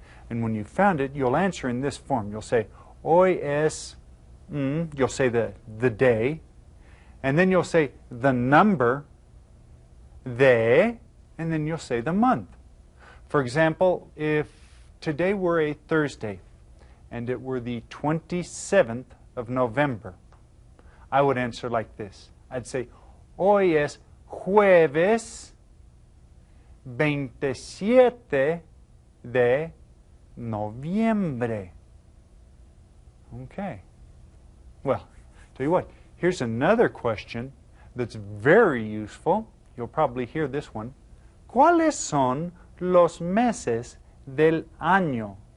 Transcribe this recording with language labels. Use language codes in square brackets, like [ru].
[en] And when you found it, you'll answer in this form. You'll say, hoy es, you'll say the day, and then you'll say the number, de, and then you'll say the month. For example, if today were a Thursday, and it were the 27th of November, I would answer like this. I'd say, [es] hoy es jueves 27 de noviembre. [en] Okay. Well, tell you what, here's another question that's very useful. You'll probably hear this one. [es] ¿Cuáles son los meses del año?